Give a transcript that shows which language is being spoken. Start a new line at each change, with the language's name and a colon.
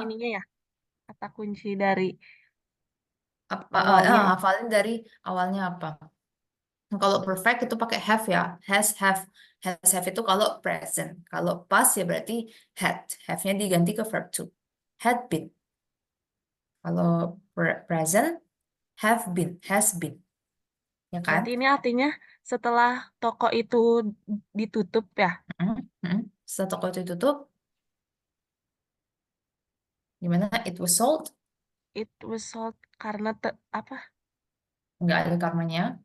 Indonesian: ininya ya, kata kunci dari apa awalnya ya. hafalin dari awalnya apa? Kalau perfect itu pakai have ya, has have itu kalau present. Kalau past ya berarti had, have-nya diganti ke verb to. Had been. Kalau present, have been, has been, ya kan? Berarti ini artinya setelah toko itu ditutup ya. Setelah toko itu tutup, gimana?
English: It was sold, It was sold
Indonesian: karena apa? nggak ada karmanya.